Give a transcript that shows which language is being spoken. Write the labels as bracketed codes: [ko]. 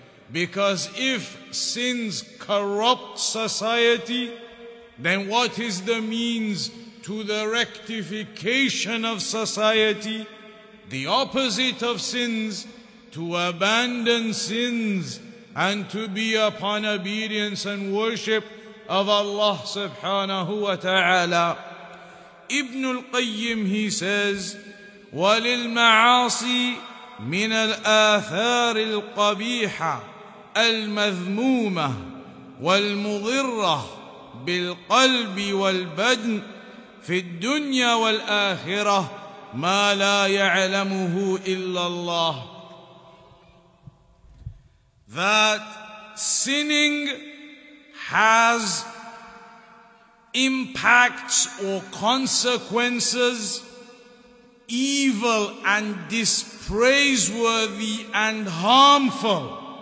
[en] Because if sins corrupt society, then what is the means to the rectification of society? The opposite of sins, to abandon sins and to be upon obedience and worship of Allah subhanahu wa ta'ala. [ar] Ibn al-Qayyim, he says, وَلِلْمَعَاصِي مِنَ الْآثَارِ الْقَبِيحَةِ الْمَذْمُومَةِ وَالْمُضِرَّةِ بِالْقَلْبِ وَالْبَدْنِ في الدنيا والآخرة ما لا يعلمه إلا الله. [en] That sinning has impacts or consequences, evil and dispraiseworthy and harmful.